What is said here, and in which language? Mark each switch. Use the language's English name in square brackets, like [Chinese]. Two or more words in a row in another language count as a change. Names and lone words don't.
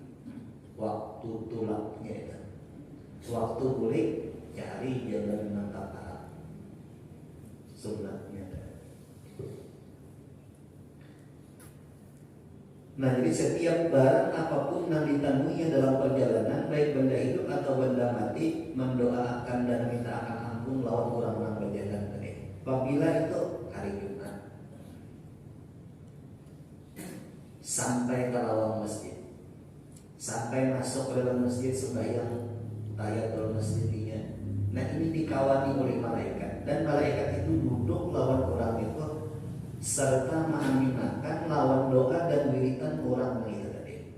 [Indonesian] Waktu tulaknya itu, waktu balik cari jalan yang tak arah. Sunatnya. Nah jadi setiap barang apapun yang ditemui dalam perjalanan, baik benda hidup atau benda mati, mendoakan dan minta akan ampun lawan orang yang berjalan tadi. Apabila itu hari Jumat sampai ke lawang masjid, sampai masuk ke dalam masjid sembahyang tahiyatul masjidnya. Nah ini dikawani oleh malaikat, dan malaikat itu duduk lawan orang itu serta mengaminkan lawan doa dan wiritan orang itu tadi.